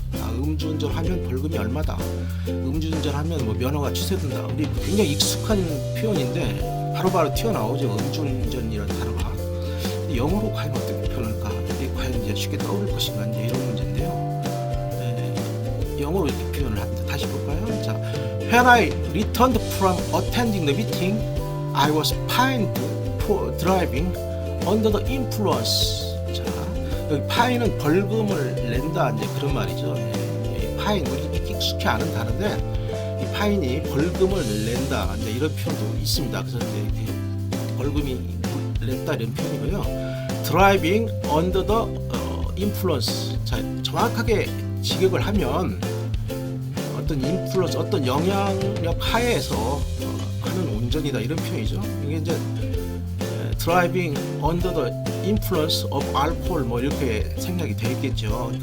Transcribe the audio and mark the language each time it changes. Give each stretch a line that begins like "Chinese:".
Korean: 음주운전하면 벌금이 얼마다. 음주운전하면 뭐 면허가 취소된다. 우리 굉장히 익숙한 표현인데 바로바로 튀어나오죠. 음주운전이라는 단어가. 영어로 과연 어떻게 표현할까? 이게 과연 이제 쉽게 떠오를 것인가? 이제 이런 문제인데요. 영어로 이렇게 표현을 합니다. 다시 볼까요?
English: 자, When I returned from attending the meeting, I was fined for driving under the influence.
Korean: 자, 여기 파인은 벌금을 낸다 이제 그런 말이죠. 이 파인 우리 익숙히 아는 단어인데 이 파인이 벌금을 낸다 이제 이런 표현도 있습니다. 그래서 이제 이렇게 벌금이 냈다 이런 표현이고요.
English: Driving under the influence.
Korean: 자, 정확하게 직역을 하면 어떤 인플루언스, 어떤 영향력 하에서 하는 운전이다 이런 표현이죠. 이게 이제 driving under the influence of alcohol 뭐 이렇게 생략이 되겠죠.